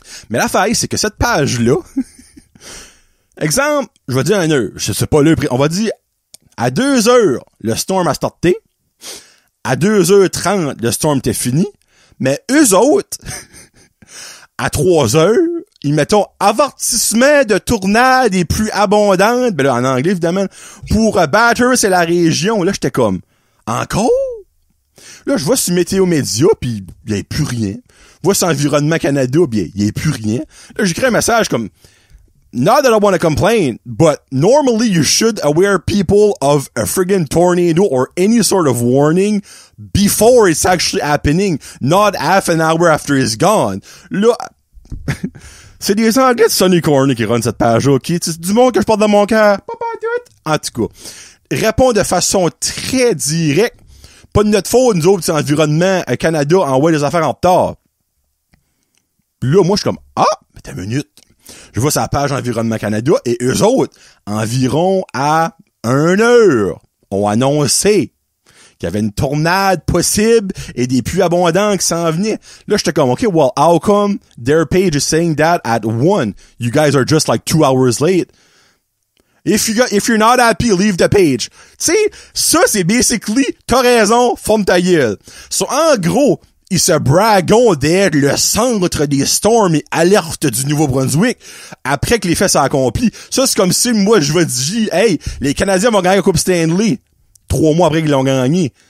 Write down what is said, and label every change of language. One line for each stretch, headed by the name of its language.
French: Mais l'affaire, c'est que cette page-là, exemple, je vais dire une heure, je sais pas l'heure, on va dire, à 2 heures, le storm a starté, à 2h30, le storm était fini, mais eux autres, à 3 heures, ils mettent avertissement de tornades les plus abondantes, ben là, en anglais, évidemment, pour Bathurst, c'est la région. Là, j'étais comme, encore? Là, je vois sur Météo Média, pis il y a plus rien. Je vois sur Environnement Canada, pis il y a plus rien. Là, j'écris un message comme,
English: not that I want to complain, but normally you should aware people of a friggin' tornado or any sort of warning before it's actually happening, not half an hour after it's gone.
French: Là, c'est des Anglais de Sonny Corner qui run cette page-là, ok? C'est du monde que je porte dans mon cœur. En tout cas, répond de façon très directe. Pas de notre faute, nous autres, c'est Environnement Canada envoie des affaires en retard. Là, moi, je suis comme, mais t'as une minute. Je vois sa page Environnement Canada et eux autres, environ à 1 heure, ont annoncé qu'il y avait une tornade possible et des pluies abondantes qui s'en venaient. Là, j'étais comme,
English: okay, well, how come their page is saying that at 1? You guys are just like 2 hours late. If you're not happy, leave the page.
French: Tu sais, ça, c'est basically, t'as raison, forme ta gueule. So, en gros, ils se braguent d'être le centre des storms et alertes du Nouveau-Brunswick après que les faits sont accomplis. Ça, c'est comme si moi, je vais dire, hey, les Canadiens vont gagner la Coupe Stanley. 3 mois après qu'ils l'ont gagné.